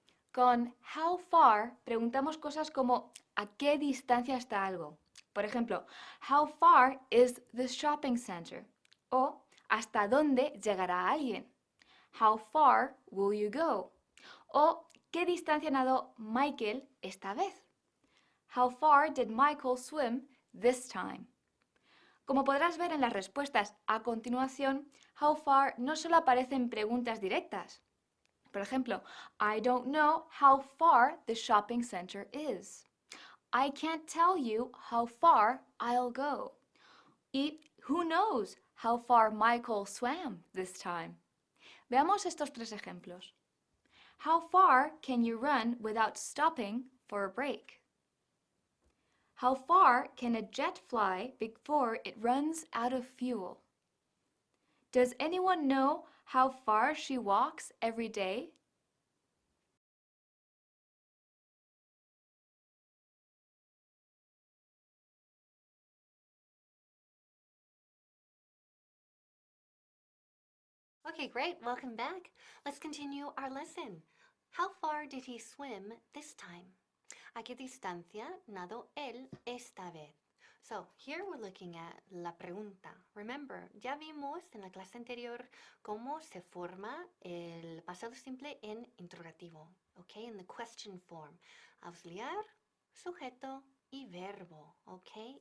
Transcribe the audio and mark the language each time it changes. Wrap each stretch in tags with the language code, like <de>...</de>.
<es>Con how far preguntamos cosas como ¿a qué distancia está algo? Por ejemplo,</es> <en>how far is the shopping center?</en> <es>O ¿hasta dónde llegará alguien?</es> <en>How far will you go?</en> <es>O ¿qué distancia nadó Michael esta vez?</es> <en>How far did Michael swim this time?</en> <es>Como podrás ver en las respuestas a continuación, how far no solo aparece en preguntas directas. Por ejemplo,</es> <en>I don't know how far the shopping center is. I can't tell you how far I'll go. Y who knows how far Michael swam this time.</en> <es>Veamos estos tres ejemplos.</es> <en>How far can you run without stopping for a break? How far can a jet fly before it runs out of fuel? Does anyone know how far she walks every day? Okay, great. Welcome back. Let's continue our lesson. How far did he swim this time?</en> <es>¿A qué distancia nadó él esta vez?</es> <en>So, here we're looking at</en> <es>la pregunta. Remember, ya vimos en la clase anterior cómo se forma el pasado simple en interrogativo, okay?</es> <en>In the question form.</en> <es>Auxiliar, sujeto y verbo,</es> <en>okay?</en>